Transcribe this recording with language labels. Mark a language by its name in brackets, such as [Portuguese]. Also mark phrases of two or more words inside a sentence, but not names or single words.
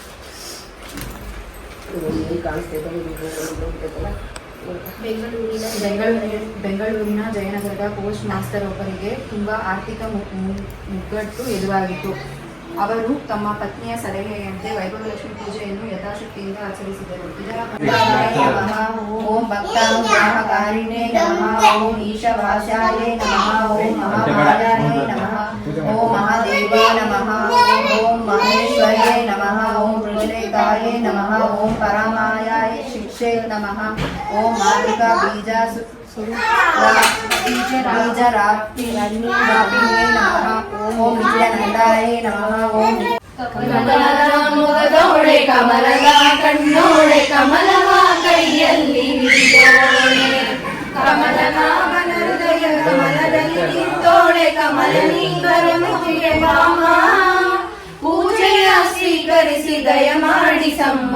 [Kannada] ಬೆಂಗಳೂರಿನ ಜಯನಗರದ ಪೋಸ್ಟ್ ಮಾಸ್ಟರ್ ಒಬ್ಬರಿಗೆ ತುಂಬಾ ಆರ್ಥಿಕ ಮುಗ್ಗಟ್ಟು ಎದುರಾಗಿತ್ತು. ಅವರು ತಮ್ಮ ಪತ್ನಿಯ ಸಲಹೆಯಂತೆ ವೈಭವಲಕ್ಷ್ಮಿ ಪೂಜೆಯನ್ನು ಯಥಾಶಕ್ತಿಯಿಂದ ಆಚರಿಸಿದರು. [Sanskrit] ಇದರ ಓಂ ಭಕ್ತಾನುಗ್ರಹಕಾರಿಣೇ ನಮಃ, ಓಂ ಈಶವಾಸಾಯೇ ನಮಃ, ಓಂ ಮಹಾಮಾಯಾಯೇ ನಮಃ, ಓಂ ಮಹಾದೇವೇ ನಮಃ, ಓಂ ಮಹೇಶ್ವರೇ ನಮಃ, ಓಂ ಋಷಿಕಾಯೇ ನಮಃ, ಓಂ ಪರಮಾಯಾಯ ಶಿಕ್ಷೆ ನಮಃ, ಓಂ ಮಾತೃಕಾ ಬೀಜ ಬೀಜರಾಪ್ತಿಯೇ ನಮಃ, ಓಂ ನಿತ್ಯಾನಂದಾಯ ನಮಃ, ಓಂ [Kannada] ಮುಗದೋಳೆ ಕಮಲದ ಕಣ್ಣೋಳೆ ಕಮಲವ ಕೈಯಲ್ಲಿ ಕಮಲನಾಮನ ಹೃದಯ ಕಮಲದಲ್ಲಿ ನಿಂತೋಳೆ ಕಮಲ ನೀಂಗರಮುಖಿಗೆ ಮಾಮ ಪೂಜೆಯ ಸ್ವೀಕರಿಸಿ ದಯ ಮಾಡಿಸಮ್ಮ.